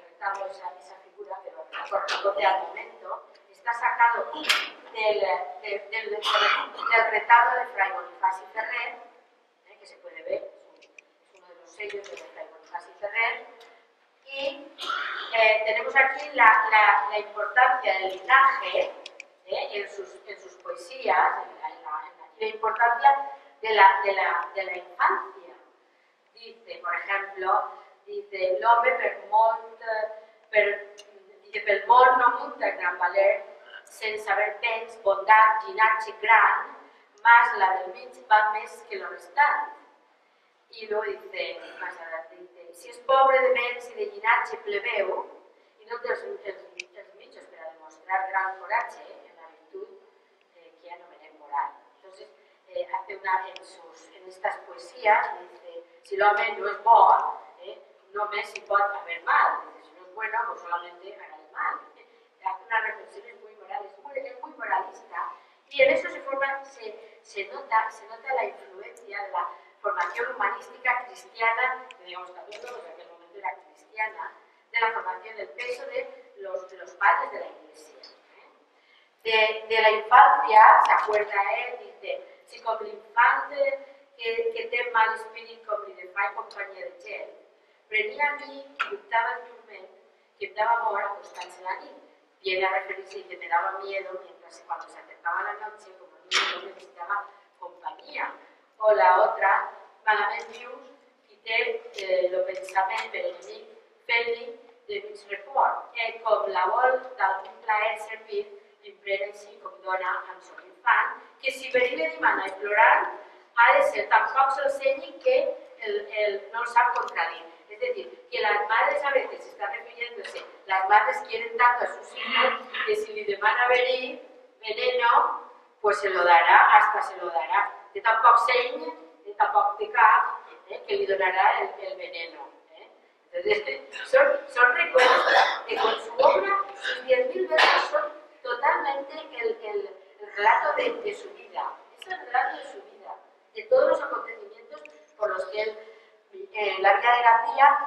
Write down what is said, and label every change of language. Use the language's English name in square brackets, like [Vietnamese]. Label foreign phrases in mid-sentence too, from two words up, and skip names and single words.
[Spanish] retablo, esa figura, pero corresponde al momento, está sacado del retablo de Fray Bonifacio Ferrer, que se puede ver, es uno de los sellos de Fray Bonifacio Ferrer, y tenemos aquí la importancia del linaje en sus poesías, la importancia de la infancia. Dice, por ejemplo, dice, [Catalan] l'home pel món no munta gran valer, sense haver pens, bondat, llinatge gran, más la del mig va més que lo restant. [Spanish] Y luego dice, más adelante, dice, [Catalan] si es pobre de béns y de llinatge plebeu, y no té els mitjos per a demostrar gran coratge en la virtud que anomenem moral. [Spanish] Entonces, hace en estas poesías, dice, [Catalan] si l'home no es bo, només hi pot haver mal. [Spanish] Dice, si no es bueno, pues solamente hará el mal. Hace unas reflexiones muy morales, es muy moralista, y en eso se nota la influencia de la formación humanística cristiana, que digamos también en aquel momento era cristiana, de la formación del peso de los padres de la Iglesia. De la infancia, se acuerda él, dice, [Catalan] si com l'infant que té mal espírit com li de fa companyia de gent, prenia a mi que dubtaba el turment, que em daba amor acostarse la nit. [Spanish] Viene a referirse y que me daba miedo mientras cuando se acercaba la noche, como niño necesitaba compañía. O la otra, [Catalan] malament vius, qui té el pensament per enemic, fent-li de mig report. Com la vol d'algun plaer servir, l'imprena així com dona amb son infant, que si venir li demana i plorar, ha de ser tampoc s'ensenyi que no el sap contradir. [Spanish] Es decir, que las madres a veces están refiriéndose, las madres quieren tanto a sus hijos que si le demanda venir veneno, pues se lo dará, hasta se lo dará. [Catalan] De tampoc seny, de tampoc té cap, que li donará [Spanish] el veneno. Entonces, son recuerdos que con su obra, sus 10.000 versos son totalmente el relato de su vida. Es el relato de su vida, de todos los acontecimientos por los que él, la vida de Gandía.